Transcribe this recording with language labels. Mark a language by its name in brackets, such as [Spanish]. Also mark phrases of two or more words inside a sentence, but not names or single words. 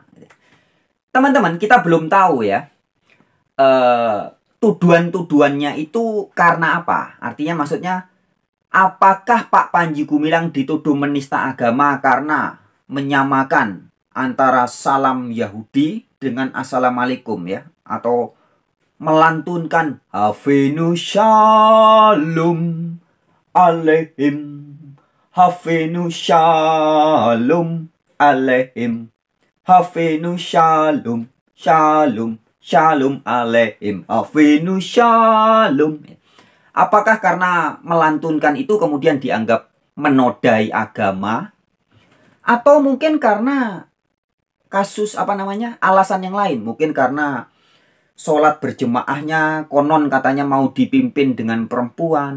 [Indonesian] Teman-teman, kita belum tahu ya tuduhan-tuduhannya itu karena apa? Artinya maksudnya apakah Pak Panji Gumilang dituduh menista agama karena menyamakan antara salam Yahudi dengan Assalamualaikum ya, atau melantunkan [Hebrew] אבינו שלום עליכם, אבינו שלום עליכם, אבינו שלום שלום שלום עליכם, אבינו שלום. [Indonesian] Apakah karena melantunkan itu kemudian dianggap menodai agama? Atau mungkin karena kasus alasan yang lain. Mungkin karena sholat berjemaahnya konon katanya mau dipimpin dengan perempuan.